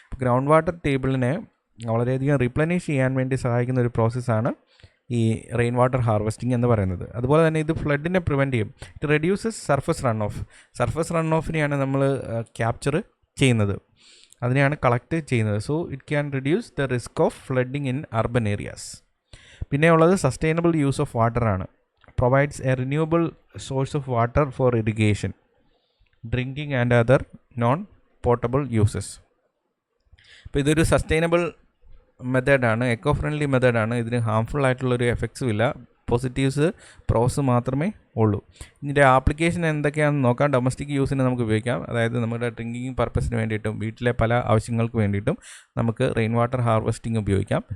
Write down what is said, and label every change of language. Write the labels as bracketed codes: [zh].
[ml] Ground ടേബിളിനെ വളരെയധികം replenish ചെയ്യാൻ വേണ്ടി സഹായിക്കുന്ന ഒരു പ്രോസസ്സാണ് ഈ റെയിൻ വാട്ടർ ഹാർവെസ്റ്റിംഗ് എന്ന് പറയുന്നത്. അതുപോലെ തന്നെ ഇത് ഫ്ലഡിനെ പ്രിവെൻറ്റ് ചെയ്യും. [en] It reduces surface run off. [ml] Surface run ഓഫിനെയാണ് നമ്മൾ ക്യാപ്ചർ ചെയ്യുന്നത്, അതിനെയാണ് കളക്ട് ചെയ്യുന്നത്. [en] So it can reduce the risk of flooding in urban areas. [ml] പിന്നെ ഉള്ളത് സസ്റ്റൈനബിൾ യൂസ് ഓഫ് വാട്ടർ ആണ്. [en] Provides a renewable source of water for irrigation, drinking and other non-potable uses. [ml] അപ്പോൾ ഇതൊരു sustainable മെത്തേഡാണ്, eco friendly മെത്തേഡാണ്. ഇതിന് harmful ആയിട്ടുള്ളൊരു എഫക്ട്സും ഇല്ല, പോസിറ്റീവ്സ് പ്രോസ് മാത്രമേ ഉള്ളൂ. ഇതിൻ്റെ ആപ്ലിക്കേഷൻ എന്തൊക്കെയാണെന്ന് നോക്കാം. ഡൊമസ്റ്റിക് യൂസിന് നമുക്ക് ഉപയോഗിക്കാം, അതായത് നമ്മുടെ ഡ്രിങ്കിങ് പർപ്പസിന് വേണ്ടിയിട്ടും വീട്ടിലെ പല ആവശ്യങ്ങൾക്ക് വേണ്ടിയിട്ടും നമുക്ക് റെയിൻ വാട്ടർ ഹാർവെസ്റ്റിംഗ് ഉപയോഗിക്കാം.